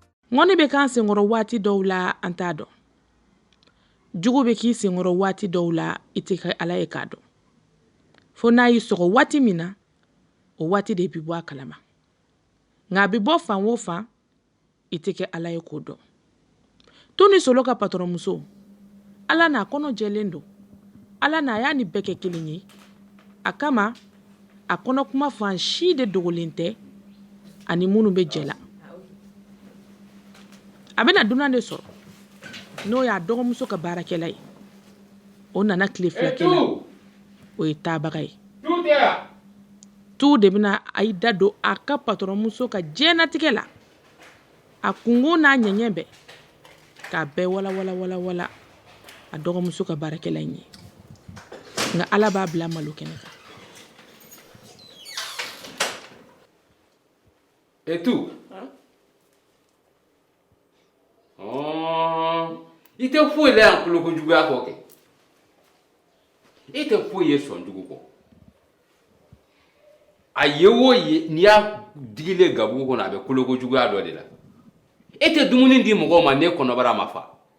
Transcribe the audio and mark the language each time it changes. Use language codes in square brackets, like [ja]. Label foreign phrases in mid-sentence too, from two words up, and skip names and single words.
[bm] ngoni be kan senkɔrɔ waati dɔw la an t'a dɔn jugu be k'i senkɔrɔ waati dɔw la i tɛ ka ala ye k'a dɔn fo n'a y'i sɔgɔ waati min na o waati de bi bɔ a kalama nka a bi bɔ fan o fan i tɛ kɛ ala ye k'o dɔn tu ni solo ka patɔrɔnmuso ala n'a kɔnɔ jɛlen don ala n'a y'a ni bɛɛ kɛ kelen ye a kama a kɔnɔ kuma fan si de dogolen tɛ ani minnu bɛ jɛ la a bɛna dunan de sɔrɔ n'o y'a dɔgɔmuso ka baarakɛla ye o nana tile fila kɛ la o ye taabaga ye tu de bɛna a yi da don a ka patɔrɔnmuso ka diɲɛnatigɛ la a kungo n'a ɲɛɲɛ bɛɛ k'a bɛɛ wala a dɔgɔmuso ka baarakɛla in ye nka ala b'a bila malo kɛnɛ kan [fr] et tout [bm] i tɛ foyi la yan kolokojuguya kɔ kɛ i tɛ foyi ye sɔnjugu kɔ a ye o ye n'i y'a digilen gabugu kɔnɔ a bɛ kolokojuguya dɔ de la e tɛ dumuni di mɔgɔw ma ne kɔnɔbara ma fa